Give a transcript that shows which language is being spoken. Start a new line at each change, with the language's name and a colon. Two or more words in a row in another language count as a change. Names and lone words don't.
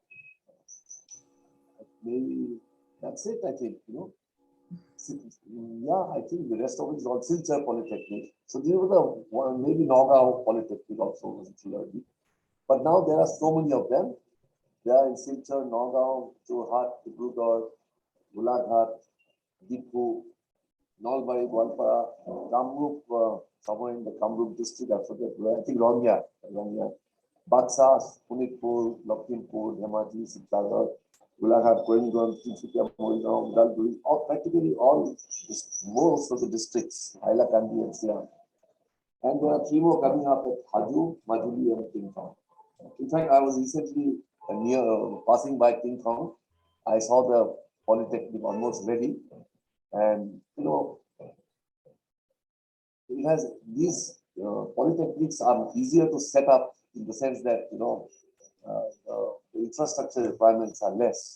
English: Maybe that's it, I think, Yeah, I think the rest of it is all Silchar Polytechnic. So these were the one, maybe Nagaon Polytechnic also was early. But now there are so many of them. They are in Silchar, Nagaon, Jorhat, Dibrugarh, Gulaghat, Dikhu, Nalbari, Gwalpara, Kamrup, somewhere in the Kamrup district, I forget where, I think Rania, Baksa, Punitpur, Lakhimpur, Dhemaji, Sitagarh, Gulaghat, Koimganj, Tinsukia, Moigaon, Udalguri, practically all, most of the districts, Hailakandi and Siam. And there are 3 more coming up at Haju, Majuli, and Tingthong. In fact, I was recently passing by Tingthong. I saw the polytechnic almost ready, and it has these polytechnics are easier to set up in the sense that the infrastructure requirements are less.